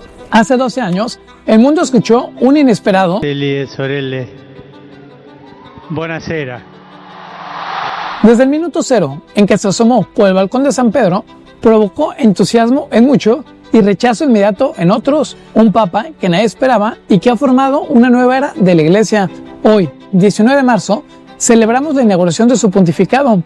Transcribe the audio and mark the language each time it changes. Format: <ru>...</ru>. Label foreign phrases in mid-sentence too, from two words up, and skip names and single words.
<es>Hace 12 años, el mundo escuchó un inesperado</es> <it>Fratelli e sorelle, buonasera.</it> <es>Desde el minuto cero en que se asomó por el balcón de San Pedro, provocó entusiasmo en muchos y rechazo inmediato en otros. Un papa que nadie esperaba y que ha formado una nueva era de la Iglesia. Hoy, 19 de marzo, celebramos la inauguración de su pontificado.</es>